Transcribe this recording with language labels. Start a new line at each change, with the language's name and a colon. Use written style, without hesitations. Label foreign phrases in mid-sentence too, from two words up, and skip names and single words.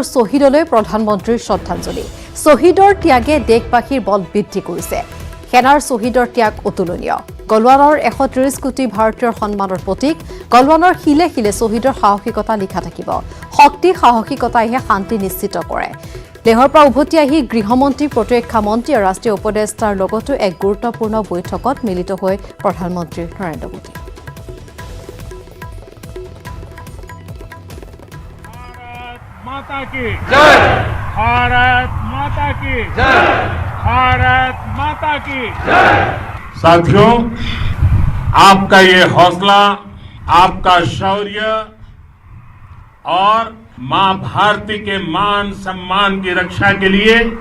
Assamese: শ্বহীদলৈ প্ৰধানমন্ত্ৰীৰ শ্ৰদ্ধাঞ্জলি শ্বহীদৰ ত্যাগে দেশবাসীৰ বল বৃদ্ধি কৰিছে সেনাৰ শ্বহীদৰ ত্যাগ অতুলনীয় গলৱানৰ 130 কোটি ভাৰতীয়ৰ সন্মানৰ প্ৰতীক গলৱানৰ শিলে শিলে শ্বহীদৰ সাহসিকতা লিখা থাকিব শক্তি সাহসিকতাইহে শান্তি নিশ্চিত কৰে লেহৰ পৰা উভতি আহি গৃহমন্ত্ৰী প্ৰতিৰক্ষা মন্ত্ৰী আৰু ৰাষ্ট্ৰীয় উপদেষ্টাৰ লগতো এক গুৰুত্বপূৰ্ণ বৈঠকত মিলিত হৈ প্ৰধানমন্ত্ৰী নৰেন্দ্ৰ মোদী
Hindi: माता की जय भारत माता की जय भारत माता की जय साथियों आपका ये हौसला आपका शौर्य और मां भारती के मान सम्मान की रक्षा के लिए